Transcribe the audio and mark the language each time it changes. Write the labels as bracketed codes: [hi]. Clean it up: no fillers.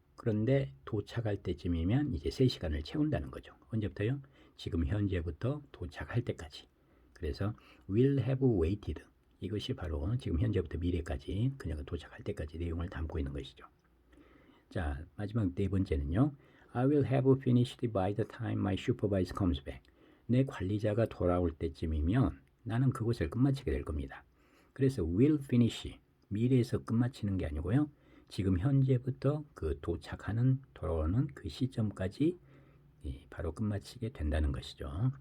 [ko] 그런데 도착할 때쯤이면 이제 3시간을 채운다는 거죠. 언제부터요? 지금 현재부터 도착할 때까지. 그래서 will have waited 이것이 바로 지금 현재부터 미래까지 그녀가 도착할 때까지 내용을 담고 있는 것이죠. 자, 마지막 네 번째는요. [en] I will have finished by the time my supervisor comes back. [ko] 내 관리자가 돌아올 때쯤이면 나는 그것을 끝마치게 될 겁니다. 그래서 will finish, 미래에서 끝마치는 게 아니고요. 지금 현재부터 그 도착하는, 돌아오는 그 시점까지 바로 끝마치게 된다는 것이죠.